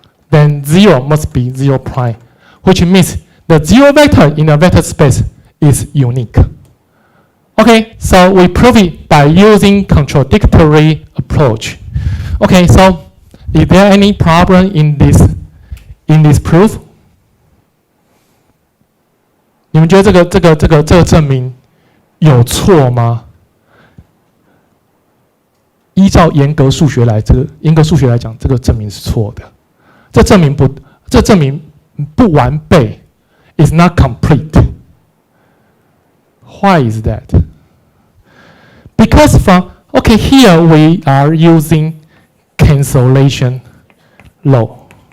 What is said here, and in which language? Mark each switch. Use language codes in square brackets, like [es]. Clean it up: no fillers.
[en] Then 0 must be 0 prime, which means the 0 vector in a vector space is unique. Okay, so we prove it by using contradictory approach. Okay, so is there any problem in this proof? [zh] 你们觉得这个证明有错吗？依照严格数学来讲，这个证明是错的。这证明不完备 ， [en] is not complete. Why is that? Because here we are using cancellation law.